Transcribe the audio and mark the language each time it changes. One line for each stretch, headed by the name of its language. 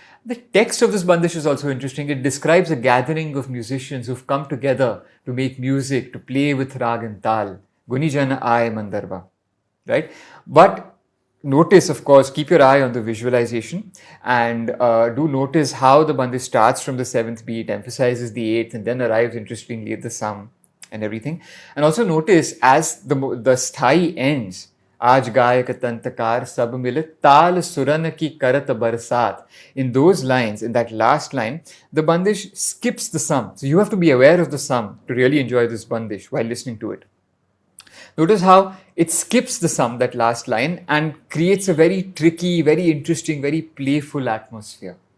English: The text of this bandish is also interesting. It describes a gathering of musicians who've come together to make music, to play with rag and tal.
Hindi: Guni jana aaye mandarba.
English: Right? But notice, of course, keep your eye on the visualization and do notice how the bandish starts from the seventh beat, emphasizes the eighth, and then arrives interestingly at the sum and everything. And also notice as the sthai ends,
Hindi: आज गायक तंतकार सब मिले ताल सुरन की करत बरसात.
English: In those lines, in that last line, the bandish skips the sum. So you have to be aware of the sum to really enjoy this bandish while listening to it. Notice how it skips the sum, that last line, and creates a very tricky, very interesting, very playful atmosphere.